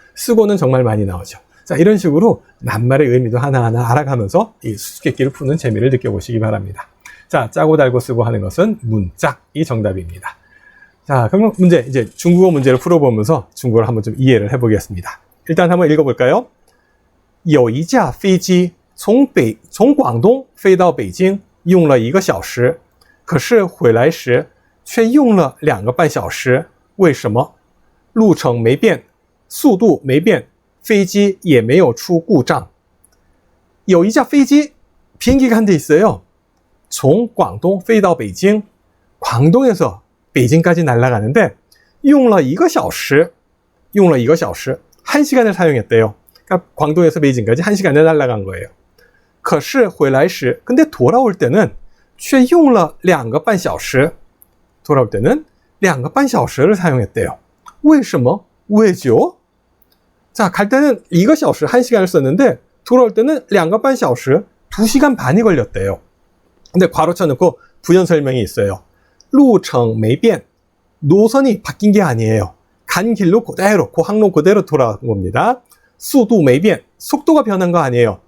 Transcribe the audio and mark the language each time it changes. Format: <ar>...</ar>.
<ko>쓰고는 정말 많이 나오죠. 자, 이런 식으로 낱말의 의미도 하나하나 알아가면서 이 수수께끼를 푸는 재미를 느껴보시기 바랍니다. 자, 짜고 달고 쓰고 하는 것은 문짝이 정답입니다. 자, 그럼 문제, 이제 중국어 문제를 풀어보면서 중국어를 한번 좀 이해를 해보겠습니다. 일단 한번 읽어볼까요?</ko> <zh>有一架飞机从广东飞到北京用了1个小时，可是回来时却用了2个半小时，为什么？路程没变，速度没变，飞机也没有出故障。</zh> <ko>有一架飞机 비행기가 한 대 있어요. 从广东飞到北京 광동에서 베이징까지 날아가는데 用了1个小时 用了1个小时 1시간을 사용했대요. 그러니까 광동에서 베이징까지 1시간에 날아간 거예요. 可是回来时 근데 돌아올 때는 却用了2个半小时 돌아올 때는 2个半小时를 사용했대요. 为什么? 왜죠? 자, 갈 때는 1个小时 1시간을 썼는데 돌아올 때는 2个半小时 2시간 반이 걸렸대요. 근데 괄호 쳐놓고 부연 설명이 있어요. 路程没变 노선이 바뀐 게 아니에요. 간 길로 그대로, 그 항로 그대로 돌아온 겁니다. 速度没变 속도가 변한 거 아니에요.</ko>